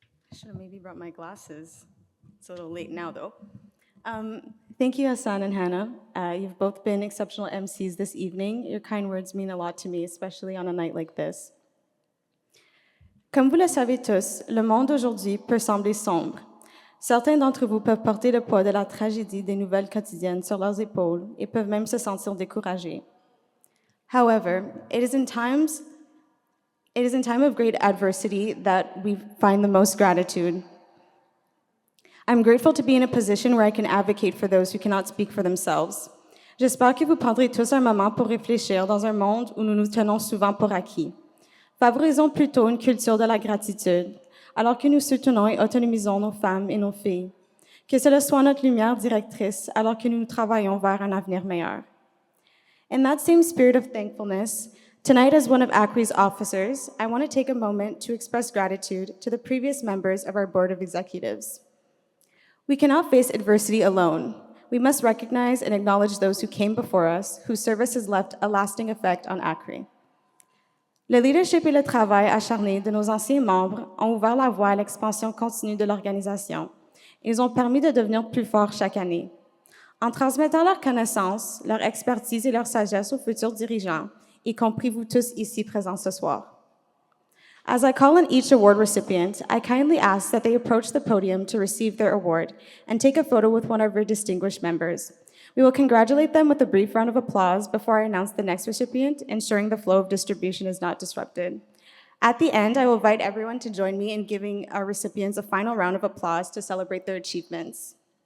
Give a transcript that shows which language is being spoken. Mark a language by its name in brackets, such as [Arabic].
[English] I should have maybe brought my glasses. It's a little late now, though. Thank you, Hassan and Hannah. You've both been exceptional MCs this evening. Your kind words mean a lot to me, especially on a night like this. [French] Comme vous le savez tous, le monde d'aujourd'hui peut sembler sombre. Certains d'entre vous peuvent porter le poids de la tragédie des nouvelles quotidiennes sur leurs épaules et peuvent même se sentir découragés. [English] However, it is in time of great adversity that we find the most gratitude. I'm grateful to be in a position where I can advocate for those who cannot speak for themselves. [French] J'espère que vous prendrez tous un moment pour réfléchir dans un monde où nous nous tenons souvent pour acquis. Favorisons plutôt une culture de la gratitude, alors que nous soutenons et autonomisons nos femmes et nos filles. Que cela soit notre lumière directrice, alors que nous travaillons vers un avenir meilleur. [English] In that same spirit of thankfulness, tonight as one of AKHRI's officers, I want to take a moment to express gratitude to the previous members of our Board of Executives. We cannot face adversity alone. We must recognize and acknowledge those who came before us, whose service has left a lasting effect on AKHRI. [French] Le leadership et le travail acharné de nos anciens membres ont ouvert la voie à l'expansion continue de l'organisation. Ils ont permis de devenir plus forts chaque année. En transmettant leurs connaissances, leur expertise et leur sagesse aux futurs dirigeants, y compris vous tous ici présents ce soir. [English] As I call on each award recipient, I kindly ask that they approach the podium to receive their award and take a photo with one of our distinguished members. We will congratulate them with a brief round of applause before I announce the next recipient, ensuring the flow of distribution is not disrupted. At the end, I will invite everyone to join me in giving our recipients a final round of applause to celebrate their achievements.